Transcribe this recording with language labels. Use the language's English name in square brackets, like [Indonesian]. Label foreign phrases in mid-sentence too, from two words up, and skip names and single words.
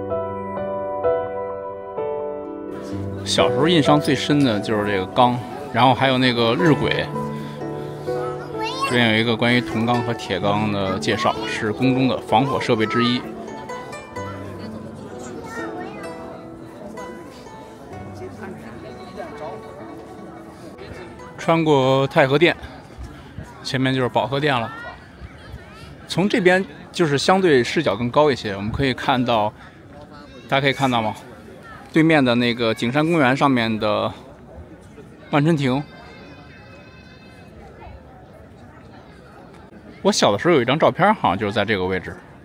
[Chinese] 小時候印象最深的就是這個鋼，然後還有那個日晷。這邊有一個關於銅鋼和鐵鋼的介紹，是宮中的防火設備之一。穿過太和殿，前面就是保和殿了。從這邊就是相對視角更高一些，我們可以看到，大家可以看到嗎？對面的那個景山公園上面的萬春亭，我小的時候有一張照片，好像就是在這個位置。